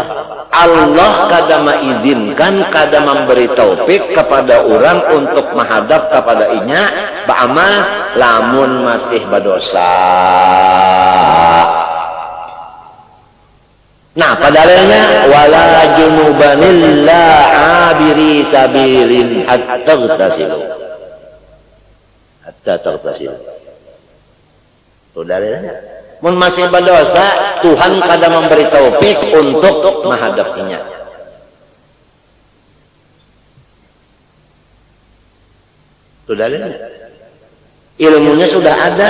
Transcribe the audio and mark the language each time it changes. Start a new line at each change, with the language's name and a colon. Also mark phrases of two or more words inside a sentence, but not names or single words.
Banjar: Allah kada mengizinkan, kada memberi taufik kepada orang untuk menghadap kepada inya beramal lamun masih berdosa.
Indonesian: Nah, padahal
Arabic: ولا جنبا إلا عابري سبيل حتى تغتسلوا. حتى تغتسلوا.
Banjar: Saudaranya, mun masih berdosa, Tuhan kada memberi taufik untuk menghadapinya.
Indonesian: Saudaranya, ilmunya sudah ada.